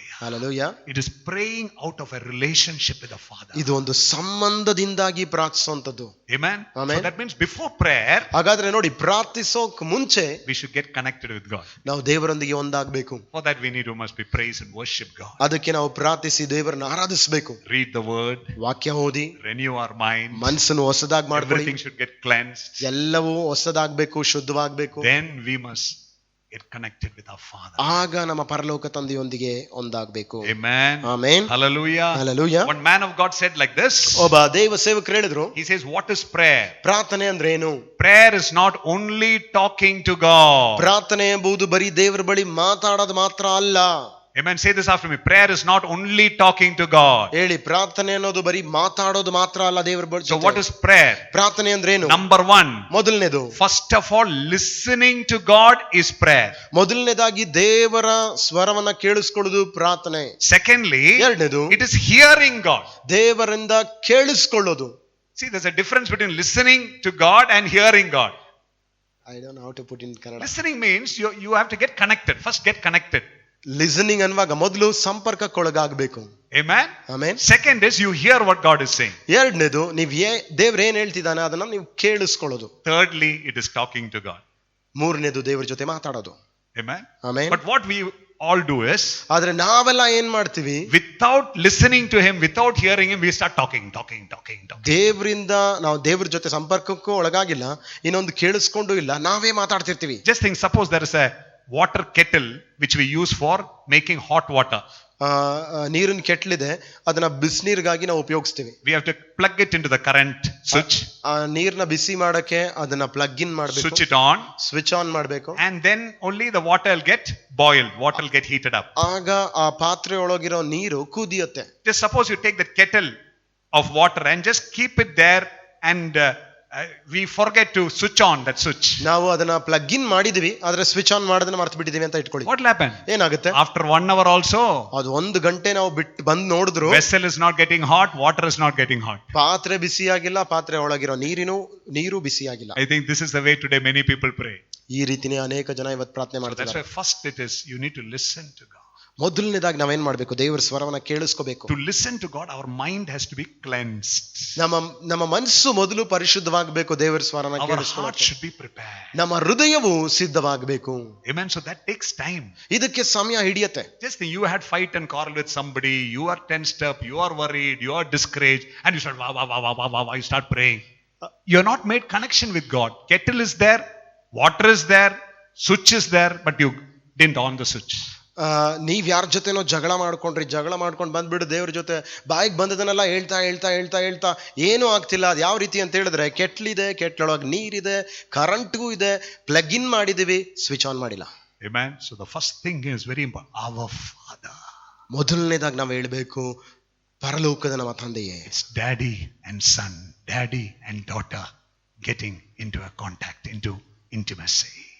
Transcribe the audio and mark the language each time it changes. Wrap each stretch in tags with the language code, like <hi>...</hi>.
<en>Hallelujah. It is praying out of a relationship with the Father.</en> <kn>ಇದು ಒಂದು ಸಂಬಂಧದಿಂದಾಗಿ ಪ್ರಾರ್ಥಿಸುವಂತದ್ದು.</kn> <en>Amen. Amen. So that means before prayer,</en> <kn>ಹಾಗಾದ್ರೆ ನೋಡಿ, ಪ್ರಾರ್ಥಿಸೋಕ್ ಮುಂಚೆ</kn> <en>we should get connected with God.</en> <kn>ನಾವು ದೇವರೊಂದಿಗೆ ಒಂದಾಗಬೇಕು.</kn> <en>For that we must be praise and worship God.</en> <kn>ಅದಕ್ಕೆ ನಾವು ಪ್ರಾರ್ಥಿಸಿ ದೇವರನ್ನ ಆರಾಧಿಸಬೇಕು.</kn> <en>Read the word,</en> <kn>ವಾಕ್ಯ ಓದಿ,</kn> <en>renew our mind.</en> <kn>ಮನಸ್ಸನ್ನು ಹೊಸದಾಗಿ ಮಾಡ್ಕೊಳ್ಳಿ.</kn> <en>Everything should get cleansed.</en> <kn>ಎಲ್ಲವೂ ಹೊಸದಾಗಬೇಕು, ಶುದ್ಧವಾಗಬೇಕು.</kn> <en>Then we must get connected with our Father.</en> <kn>ಆಗ ನಮ್ಮ ಪರಲೋಕ ತಂದೆಯೊಂದಿಗೆ ಒಂದಾಗಬೇಕು.</kn> <en>Amen.</en> <kn>Amen.</kn> <en>Hallelujah. Hallelujah. One man of God said like this.</en> <kn>ಒಬ್ಬ ದೇವ ಸೇವಕರು ಹೇಳಿದ್ರು,</kn> <en>He says, what is prayer?</en> <kn>ಪ್ರಾರ್ಥನೆ ಅಂದ್ರೆ ಏನು?</kn> <en>Prayer is not only talking to God.</en> <kn>ಪ್ರಾರ್ಥನೆ ಎಂಬುದು ಬರೀ ದೇವರ ಬಳಿ ಮಾತಾಡೋದು ಮಾತ್ರ ಅಲ್ಲ.</kn> <en>Amen. Say this after me. Prayer is not only talking to God.</en> <kn>ಹೇಳಿ, ಪ್ರಾರ್ಥನೆ ಅನ್ನೋದು ಬರೀ ಮಾತಾಡೋದು ಮಾತ್ರ ಅಲ್ಲ ದೇವರ ಬಳಿ.</kn> <en>So what is prayer?</en> <kn>ಪ್ರಾರ್ಥನೆ ಅಂದ್ರೆ ಏನು?</kn> <en>Number 1.</en> <kn>ಮೊದಲನೇದು,</kn> <en>First of all, listening to God is prayer.</en> <kn>ಮೊದಲನೇದಾಗಿ ದೇವರ ಸ್ವರವನ್ನ ಕೇಳಿಸ್ಕೊಳ್ಳೋದು ಪ್ರಾರ್ಥನೆ.</kn> <en>Secondly,</en> <kn>ಎರಡನೇದು,</kn> <en>it is hearing God.</en> <kn>ದೇವರಿಂದ ಕೇಳಿಸ್ಕೊಳ್ಳೋದು.</kn> <en>See, there's a difference between listening to God and hearing God. I don't know how to put in Kannada. Listening means you have to get connected. First get connected.</en> <kn>Listening ಅನ್ನುವಾಗ ಮೊದಲು ಸಂಪರ್ಕಕ್ಕೊಳಗಾಗಬೇಕು.</kn> <en>Amen.</en> <kn>Amen.</kn> <en>Second is you hear what God is saying.</en> <kn>ಎರಡನೇದು, ನೀವು ದೇವ್ರ ಏನ್ ಹೇಳ್ತಿದ್ದಾನೆ ಅದನ್ನ ನೀವು ಕೇಳಿಸ್ಕೊಳ್ಳೋದು.</kn> <en>Thirdly, it is talking to God.</en> <kn>ಮೂರನೇದು, ದೇವ್ರ ಜೊತೆ ಮಾತಾಡೋದು.</kn> <en>Amen.</en> <kn>Amen.</kn> <en>But what we all do is,</en> <kn>ಆದ್ರೆ ನಾವೆಲ್ಲ ಏನ್ ಮಾಡ್ತೀವಿ,</kn> <en>without listening to him, without hearing him, we start talking.</en> <kn>ದೇವರಿಂದ ನಾವು ದೇವ್ರ ಜೊತೆ ಸಂಪರ್ಕಕ್ಕೂ ಒಳಗಾಗಿಲ್ಲ, ಇನ್ನೊಂದು ಕೇಳಿಸ್ಕೊಂಡು ಇಲ್ಲ, ನಾವೇ ಮಾತಾಡ್ತಿರ್ತೀವಿ.</kn> <en>Just think, suppose there is a water kettle which we use for making hot water.</en> <kn>ನೀರಿನ ಕೆಟ್ಲಿದೆ, ಅದನ್ನ ಬಿಸಿನೀರಿಗಾಗಿ ನಾವು ಉಪಯೋಗಿಸ್ತೀವಿ.</kn> <en>We have to plug it into the current switch.</en> <kn>ಆ ನೀರ್ನ ಬಿಸಿ ಮಾಡಕ್ಕೆ ಅದನ್ನ ಪ್ಲಗ್ ಇನ್ ಮಾಡಬೇಕು,</kn> <en>Switch it on,</en> <kn>switch on ಮಾಡಬೇಕು.</kn> <en>and then only the water will get boiled, water will get heated up.</en> <kn>ಆಗ ಆ ಪಾತ್ರೆ ಒಳಗಿರೋ ನೀರು ಕುದಿಯುತ್ತೆ.</kn> <en>Just suppose you take that kettle of water and just keep it there and we forget to switch on that switch.</en> <kn>ನಾವು ಅದನ್ನ plug in ಮಾಡಿದ್ವಿ, ಆದ್ರೆ switch on ಮಾಡೋದನ್ನ ಮರ್ತು ಬಿಟ್ಟಿದೀವಿ ಅಂತ ಇಟ್ಕೊಳ್ಳಿ.</kn> <en>What will happen?</en> <kn>ಏನಾಗುತ್ತೆ?</kn> <en>After 1 hour also,</en> <kn>ಅದು 1 ಗಂಟೆ ನಾವು ಬಿಟ್ಟು ಬಂದು ನೋಡಿದ್ರು,</kn> <en>vessel is not getting hot, water is not getting hot.</en> <kn>ಪಾತ್ರೆ ಬಿಸಿಯಾಗಿಲ್ಲ, ಪಾತ್ರೆ ಒಳಗಿರೋ ನೀರು ಬಿಸಿಯಾಗಿಲ್ಲ.</kn> <en>I think this is the way today many people pray.</en> <kn>ಈ ರೀತಿನೇ ಅನೇಕ ಜನ ಇವತ್ತು ಪ್ರಾರ್ಥನೆ</kn> <en>That's</en> <kn>ಮಾಡ್ತಾರೆ.</kn> <en>why first it is you need to listen to God.</en> <kn>ಮೊದಲನೇದಾಗಿ ನಾವೇನ್ ಮಾಡ್ಬೇಕು? ದೇವರ ಸ್ವರವನ್ನ ಕೇಳಿಸ್ಕೋಬೇಕು.</kn> <en>To listen to God, our mind has to be cleansed.</en> <kn>ನಮ್ಮ ಮನಸ್ಸು ಮೊದಲು ಪರಿಶುದ್ಧವಾಗಬೇಕು. ದೇವರ ಸ್ವರವನ್ನ</kn> <en>Our heart</en> <kn>ಕೇಳಿಸ್ಕೊಳ್ಳೋಕೆ</kn> <en>should be prepared.</en> <kn>ನಮ್ಮ ಹೃದಯವು ಸಿದ್ಧವಾಗಬೇಕು.</kn> <en>Amen. So that takes time.</en> <kn>ಇದಕ್ಕೆ ಸಮಯ ಹಿಡಿಯುತ್ತೆ.</kn> <en>Just think, you had fight and quarrel with somebody, you are tensed up, you are worried, you are discouraged, and you start wah, you start praying. You are not made connection with God. Kettle is there, water is there, switch is there, but you didn't on the switch.</en> <kn>ನೀವ್ ಯಾರ ಜೊತೆನೋ ಜಗಳ ಮಾಡ್ಕೊಂಡು ಬಂದ್ಬಿಡು ದೇವ್ರ ಜೊತೆ, ಬಾಯಿಗೆ ಬಂದದನ್ನೆಲ್ಲ ಹೇಳ್ತಾ ಏನೂ ಆಗ್ತಿಲ್ಲ. ಅದು ಯಾವ ರೀತಿ ಅಂತ ಹೇಳಿದ್ರೆ, ಕೆಟ್ಲಿದೆ, ಕೆಟ್ಲೊಳಗೆ ನೀರಿದೆ, ಕರೆಂಟ್ಗೂ ಇದೆ, ಪ್ಲಗ್ ಇನ್ ಮಾಡಿದೀವಿ, ಸ್ವಿಚ್ ಆನ್ ಮಾಡಿಲ್ಲ.</kn> <en>Amen. So the first thing is very important. Our Father.</en> <kn>ಮೊದಲನೇದಾಗಿ ನಾವು ಹೇಳ್ಬೇಕು, ಪರಲೋಕದ ನಮ್ಮ ತಂದೆಯೇ.</kn> <en>It's daddy and son, daddy and daughter getting into a contact, into intimacy.</en>